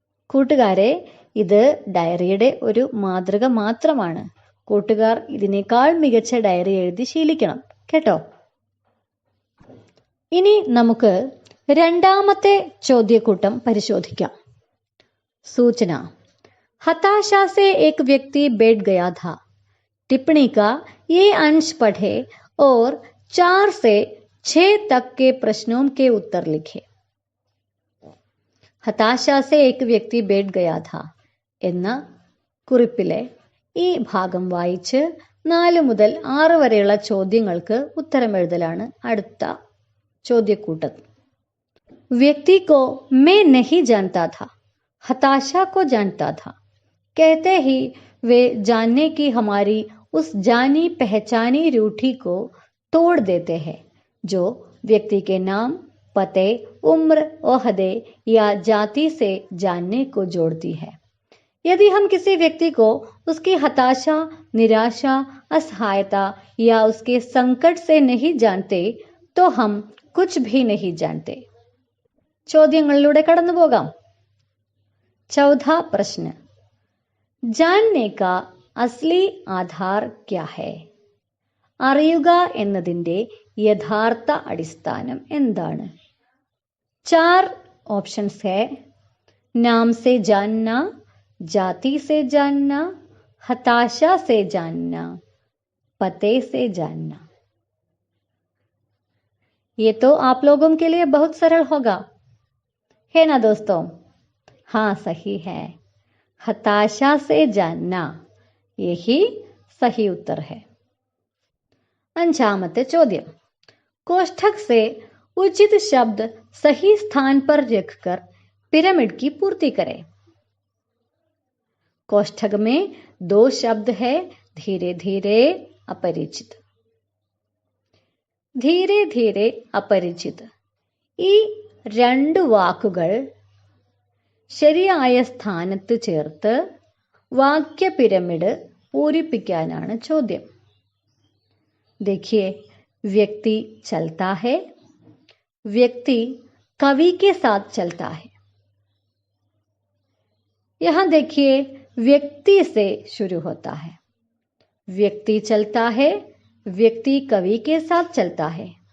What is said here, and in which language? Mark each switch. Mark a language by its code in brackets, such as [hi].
[ml] കൂട്ടുകാരെ, ഇത് ഡയറിയുടെ ഒരു മാതൃക മാത്രമാണ്. കൂട്ടുകാർ ഇതിനേക്കാൾ മികച്ച ഡയറി എഴുതി ശീലിക്കണം കേട്ടോ. ഇനി നമുക്ക് രണ്ടാമത്തെ ചോദ്യക്കൂട്ടം പരിശോധിക്കാം. [hi] सूचना. हताशा से एक व्यक्ति बैठ गया था. टिप्पणी का ये अंश पढ़े और 4 से 6 तक के प्रश्नों के उत्तर लिखे. हताशा से एक व्यक्ति बैठ गया था [ml] എന്ന കുറിപ്പിലെ ഈ ഭാഗം വായിച്ച് 4 മുതൽ 6 വരെയുള്ള ചോദ്യങ്ങൾക്ക് ഉത്തരം എഴുതലാണ് അടുത്ത ചോദ്യക്കൂട്ടം. [hi] व्यक्ति को मैं नहीं जानता था, हताशा को जानता था. कहते ही वे जानने की हमारी उस जानी पहचानी रूढ़ी को तोड़ देते हैं जो व्यक्ति के नाम, पते, उम्र, ओहदे या जाति से जानने को जोड़ती है. यदि हम किसी व्यक्ति को उसकी हताशा, निराशा, असहायता या उसके संकट से नहीं जानते तो हम कुछ भी नहीं जानते. [ml] ചോദ്യങ്ങളിലൂടെ കടന്നു പോകാം. [hi] चौथा प्रश्न. जानने का असली आधार क्या है? [ml] അറിയുക എന്നതിന്റെ യഥാർത്ഥ അടിസ്ഥാനം എന്താണ്? [hi] 4 ऑप्शंस है. नाम से जानना, जाति से जानना, हताशा से जानना, पते से जानना. ये तो आप लोगों के लिए बहुत सरल होगा, है ना दोस्तों? हाँ सही है। हताशा से जानना, यही सही उत्तर है। [ml] അഞ്ചാമത്തെ ചോദ്യം, [hi] कोष्ठक से उचित शब्द सही स्थान पर रखकर पिरामिड की पूर्ति करें। कोष्ठक में 2 शब्द है, धीरे धीरे अपरिचित। ധീരെ ധീരെ അപരിചിത്, [ml] ഈ 2 വാക്കുകൾ ശരിയായ സ്ഥാനത്ത് ചേർത്ത് വാക്യ പിരമിഡ് പൂരിപ്പിക്കാനാണ് ചോദ്യം. [hi] देखिए, व्यक्ति चलता है, व्यक्ति कवि के साथ चलता है. यहां देखिए, व्यक्ति से शुरू होता है. व्यक्ति चलता है, व्यक्ति कवि के साथ चलता है.